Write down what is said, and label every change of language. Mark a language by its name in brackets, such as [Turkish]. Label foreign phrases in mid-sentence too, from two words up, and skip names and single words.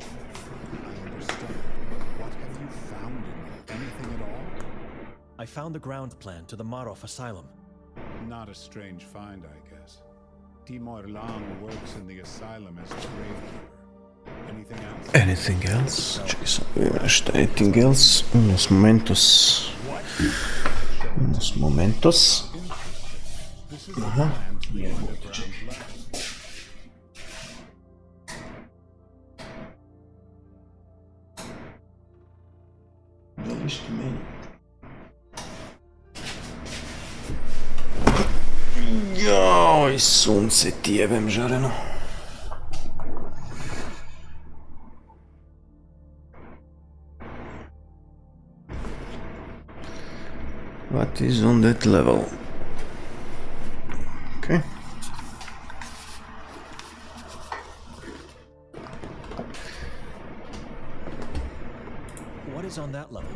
[English] I understand, but what have you found in there? Anything at all? I found the ground plan to the Marov asylum. Not a strange find, I guess. Timur Lang works in the asylum as the gravekeeper. Anything else? Anything else? [Bosnian] Čekaj sam vidim nešto. [English] Anything else? [Spanish] Unos momentos. Unos momentos. [Bosnian] Aha. Da li što meni? Joj, sunce ti jebem žareno. [English] What is on that level? Okay. What is on that level?